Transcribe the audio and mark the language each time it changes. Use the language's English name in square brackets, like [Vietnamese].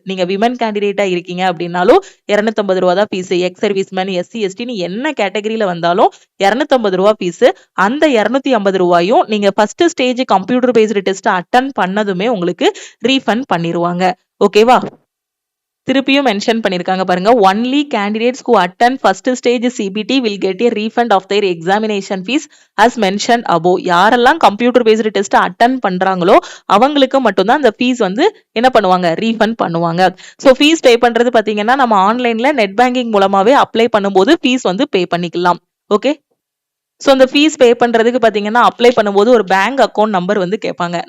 [Tamil] நீங்க விமன் கேண்டிடேட்டா இருக்கீங்க அப்படின்னாலும் 250 ரூபாய் தான் fees. X serviceman, SC ST என்ன கேட்டகரியில வந்தாலும் 250 ரூபாய் ஃபீஸ். அந்த 250 ரூபாயும் நீங்க first stage computer based test attend பண்ணதுமே உங்களுக்கு ரீஃபண்ட் பண்ணிடுவாங்க. ஓகேவா? திருப்பியும் மென்ஷன் பண்ணிருக்காங்க பாருங்க. [English] Only candidates who attend first stage CBT will get a refund of their examination fees as mentioned above. [Tamil] யாரெல்லாம் கம்ப்யூட்டர் பேஸ்டு டெஸ்ட் அட்டன் பண்றாங்களோ அவங்களுக்கு மட்டும்தான் அந்த ஃபீஸ் வந்து என்ன பண்ணுவாங்க, ரீஃபண்ட் பண்ணுவாங்க. ஸோ ஃபீஸ் பே பண்றது பாத்தீங்கன்னா நம்ம ஆன்லைன்ல நெட் பேங்கிங் மூலமாவே அப்ளை பண்ணும்போது ஃபீஸ் வந்து பே பண்ணிக்கலாம். ஓகே, சோ அந்த ஃபீஸ் பே பண்றதுக்கு பாத்தீங்கன்னா அப்ளை பண்ணும்போது ஒரு பேங்க் அக்கௌண்ட் நம்பர் வந்து கேட்பாங்க.